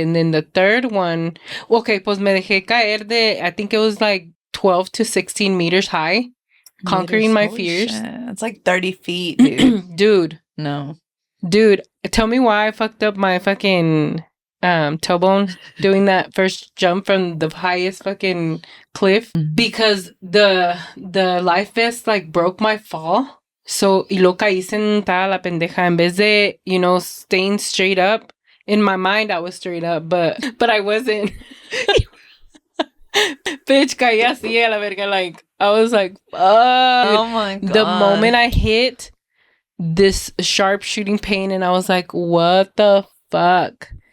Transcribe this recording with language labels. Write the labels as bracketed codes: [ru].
[en] And then the third one, okay, [es] pues me dejé caer [en] I think it was like 12 to 16 meters high. Conquering my fears. It's like 30 feet, dude. Dude, tell me why I fucked up my fucking tailbone doing that first jump from the highest fucking cliff. Because the life vest like broke my fall. [es] So, y lo caí sentada la pendeja. En vez de, [en] you know, staying straight up. In my mind, I was straight up, but I wasn't. Bitch, [es] caí así a la verga, [en] like, I was like, oh my god. The moment I hit this sharp shooting pain, and I was like, what the fuck?